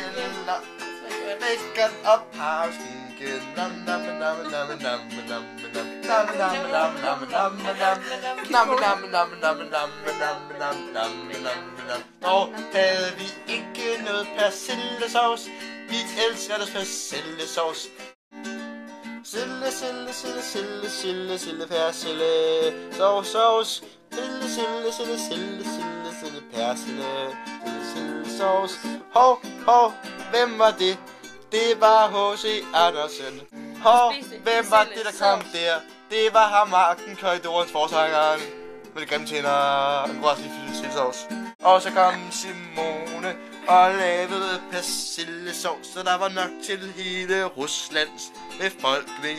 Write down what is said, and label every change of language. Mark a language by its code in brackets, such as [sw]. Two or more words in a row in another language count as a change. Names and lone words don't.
[da] Bacon og parmaskinke. Nam nam nam nam nam nam nam nam nam nam nam nam nam. Dog havde vi ikke noget persillesauce. Vi elsker deres persillesauce. Sille, sille, sille, sille, sille, sille, persille, sauce, sauce. Sille, sille, sille, sille, sille, sille, persille, sille, sauce. Hov, hov, hvem var det? Det var H.C. Andersen. Hov, hvem var det, der kom der? Det var ham, Marken Korridorens forsangeren. Med de grimme tænder og en gråslig persillesauce. Og så kom Simone og lavede persillesauce, så der var nok til hele Ruslands befolkning.